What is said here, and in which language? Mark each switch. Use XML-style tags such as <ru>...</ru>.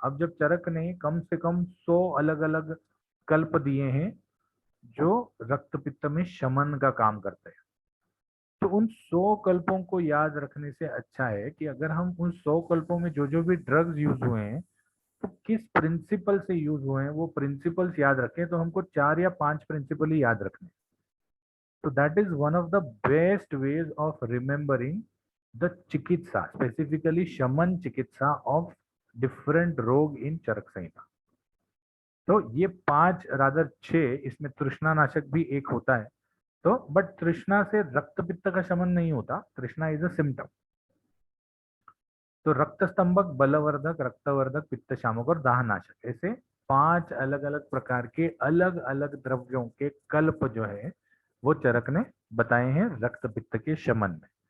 <hi>अब जब चरक ने कम से कम 100 अलग अलग कल्प दिए हैं जो रक्त पित्त में शमन का काम करते हैं, तो उन 100 कल्पों को याद रखने से अच्छा है कि अगर हम उन 100 कल्पों में जो जो भी ड्रग्स यूज हुए हैं तो किस प्रिंसिपल से यूज हुए हैं वो प्रिंसिपल्स याद रखें। तो हमको 4 या 5 प्रिंसिपल ही याद रखने।</hi> <en>So that is one of the best ways of remembering the चिकित्सा, specifically शमन चिकित्सा of different रोग in Charaka Samhita.</en> <hi>तो ये 5 रादर 6, इसमें तृष्णा नाशक भी एक होता है। तो बट तृष्णा से रक्त पित्त का शमन नहीं होता, तृष्णा</hi> <en>Is a symptom.</en> <hi>तो रक्त स्तंभक, बलवर्धक, रक्तवर्धक, पित्त शामक और दाहनाशक, ऐसे 5 अलग अलग प्रकार के अलग अलग द्रव्यों के कल्प जो है वो चरक ने बताए हैं रक्त पित्त के शमन में।</hi>